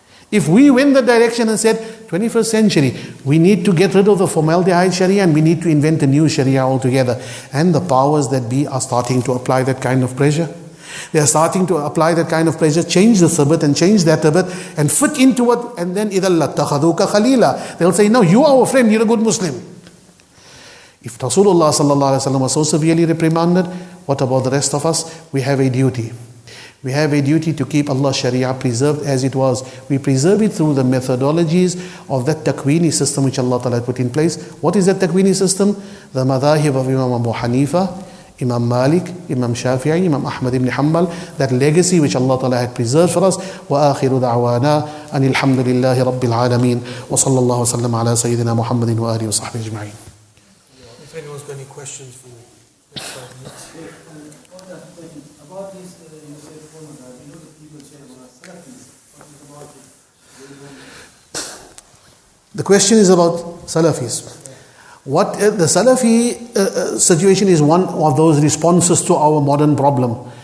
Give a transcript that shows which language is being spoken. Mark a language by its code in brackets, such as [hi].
[en] If we went that direction and said, 21st century, we need to get rid of the formaldehyde Sharia and we need to invent a new Sharia altogether. And the powers that be are starting to apply that kind of pressure. They are starting to apply that kind of pressure, change the sabbat and change that sabbat and fit into it. And then [ar] إِذَا لَاتَّخَذُوكَ خَلِيلًا. [en] They'll say, no, you are our friend, you're a good Muslim. If Rasulullah Sallallahu Alaihi Wasallam was so severely reprimanded, what about the rest of us? We have a duty. We have a duty to keep Allah's Sharia preserved as it was. We preserve it through the methodologies of that Takwini system which Allah Ta'ala put in place. What is that Takwini system? The madhahib of Imam Abu Hanifa, Imam Malik, Imam Shafi'i, Imam Ahmad ibn Hanbal, that legacy which Allah Ta'ala had preserved for us. [ar] وآخر دعوانا أن الحمد لله رب العالمين وصلى الله وسلم على سيدنا محمد وآله وصحبه أجمعين. [en] If anyone's got any questions for me. About this, you said before, you know the people say about Salafis. What is about it? The question is about Salafis. What the Salafi situation is one of those responses to our modern problem.